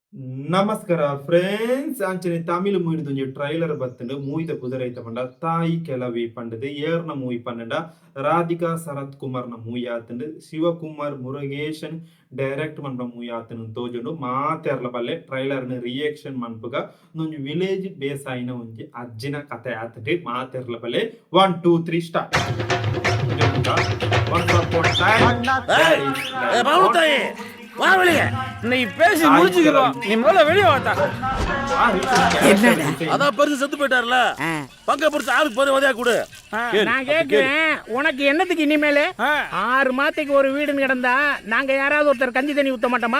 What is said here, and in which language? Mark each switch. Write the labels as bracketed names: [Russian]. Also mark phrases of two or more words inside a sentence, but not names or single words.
[Tulu] ನಮಸ್ಕಾರ ಫ್ರೆಂಡ್ಸ್ ಅಂಚನೆ ತಮಿಳು ಮೂವಿದ ಒಂಜಿ ಟ್ರೈಲರ್ ಬತ್ತುಂಡು ಮೂವಿದ ಪುದರೈತ ಪಂಡ ತಾಯಿ ಕೆಲವಿ ಪಂಡದು ಏರ್ನ ಮೂವಿ ಪನ್ನಡ ರಾಧಿಕಾ ಸರತ್ ಕುಮಾರ್ನ ಮೂವಿ ಆತುಂಡು ಶಿವಕುಮಾರ್ ಮುರುಗೇಶನ್ ಡೈರೆಕ್ಟ್ ಮನ್ಪ ಮೂವಿ ಆತುಂಡು ತೋಜುಂಡು ಮಾತೆರ್ಲ ಬಲ್ಲೆ ಟ್ರೈಲರ್ನ ರಿಯಾಕ್ಷನ್ ಮನ್ಪುಗ ಒಂಜಿ [English] village base [Tulu] ಆಯಿನ ಒಂಜಿ ಅಜ್ಜಿನ ಕತೆ ಆತುಂಡು ಮಾತೆರ್ಲ ಬಲ್ಲೆ 1 2 3 ಸ್ಟಾರ್ಟ್. [Tamil] நீ பேசி முடிச்சுக்கிறோம். நீ முதல்ல வெளியே வாட்டா. அதான் பெருசு செத்து போயிட்டார்ல, பங்க பெருசு ஆளுக்கு போய் உதவியா கொடு. நான் கேட்கிறேன், உனக்கு என்னத்துக்கு இனிமேல 6 மாசத்துக்கு ஒரு வீடுன்னு கிடந்தா நாங்க யாராவது ஒருத்தர் கஞ்சி தண்ணி ஊத்த மாட்டோமா?